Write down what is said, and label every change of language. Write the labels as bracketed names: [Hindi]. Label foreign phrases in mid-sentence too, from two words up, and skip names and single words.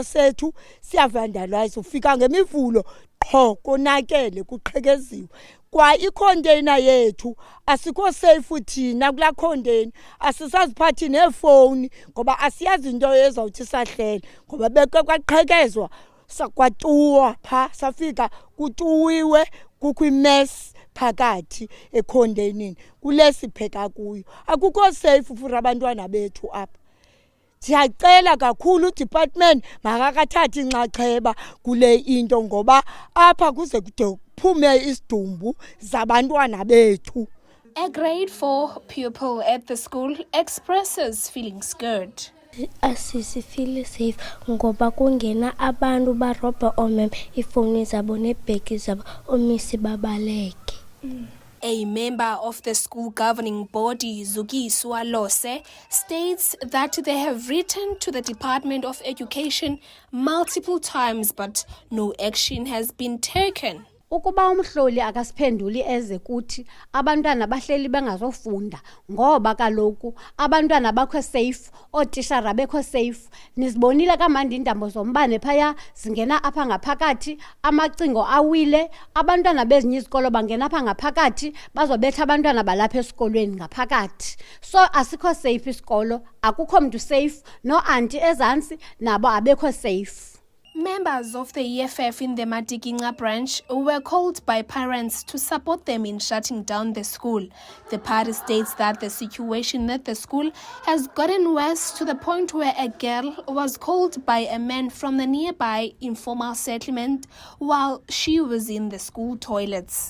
[Xhosa] sethu siyavandalize ufika ngemivulo qho konakele kuqhekeziwe kwa icontainer yethu asikho safe thina kula container asisaziphathi nefoni ngoba asiyazi into ezawuthi sahlele ngoba beke kwaqhekezwa sakwatuwa pha safika kutuwiwe kukho imess phakathi econtainini kulesipheka kuyo akukho [English] safe for [Xhosa] abantwana bethu apha. Siyacela kakhulu department makakathathi inxaxheba kule into ngoba apha kuze kude kuphume isidumbu zabantwana bethu. [English] A grade 4 pupil at the school expresses feeling scared. [Xhosa] Asisifeel safe ngoba kungena abantu barobha omem ifoni zabo nebheki zabo omisi babaleke. [English] A member of the school governing body, Zukiswa Lose, states that they have written to the Department of Education multiple times, but no action has been taken. [Xhosa] Ukuba umhloli akasiphenduli eze kuthi abantwana bahleli bengazofunda ngoba kaloku abantwana bakho safe otishara bekho safe nizibonile kamandi indambo zombane phaya zingena apha ngaphakathi amacingo awile abantwana bezinye izikolo bangena apha ngaphakathi bazobetha abantwana balapha esikolweni ngaphakathi so asikho safe isikolo akukho mntu safe no auntie ezantsi nabo abekho safe. [English] Members of the EFF in the Matikinga branch were called by parents to support them in shutting down the school. The party states that the situation at the school has gotten worse to the point where a girl was called by a man from the nearby informal settlement while she was in the school toilets.